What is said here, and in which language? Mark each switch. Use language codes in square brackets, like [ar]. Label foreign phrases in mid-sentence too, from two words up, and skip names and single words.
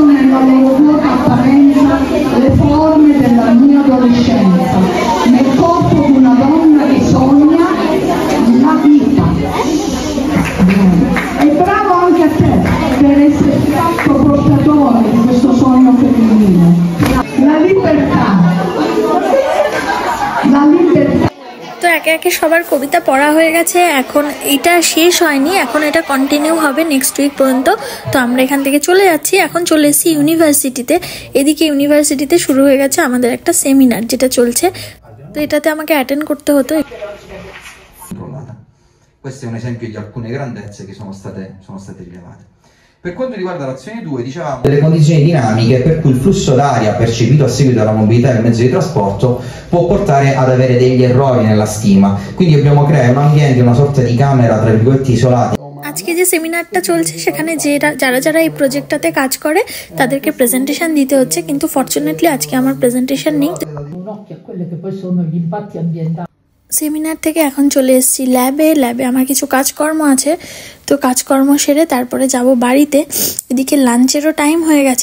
[it] nella loro vuota apparenza le forme della mia adolescenza, nel corpo di una donna che sogna la vita. E bravo anche a te per essere stato portatore di questo sogno femminile. La libertà. La libertà. [bn] তো একে একে সবার কবিতা পড়া হয়ে গেছে। এখন এটা শেষ হয়নি, এখন এটা কন্টিনিউ হবে [en] next week [bn] পর্যন্ত। তো আমরা এখান থেকে চলে যাচ্ছি। এখন চলে এসেছি ইউনিভার্সিটিতে। এদিকে ইউনিভার্সিটিতে শুরু হয়ে গেছে আমাদের একটা সেমিনার যেটা চলছে। তো এটাতে আমাকে অ্যাটেন্ড করতে হতো। [it] Questo è un esempio di alcune grandezze che sono state rilevate. Per quanto riguarda l'azione 2, dicevamo delle condizioni dinamiche per cui il flusso d'aria percepito a seguito della mobilità del mezzo di trasporto può portare ad avere degli errori nella stima. Quindi dobbiamo creare un ambiente, una sorta di camera tra virgolette isolati. [bn] আজকে যে সেমিনারটা চলছে সেখানে যারা এই প্রজেক্টটাতে কাজ করে তাদেরকে প্রেজেন্টেশন দিতে হচ্ছে, কিন্তু ফরচুনেটলি আজকে আমার প্রেজেন্টেশন নেই। সেমিনার থেকে এখন চলে এসেছি ল্যাবে আমার কিছু কাজকর্ম আছে। তো কাজকর্ম সেরে তারপরে যাব বাড়িতে। এদিকে [en] lunch time [bn] হয়ে গেছে।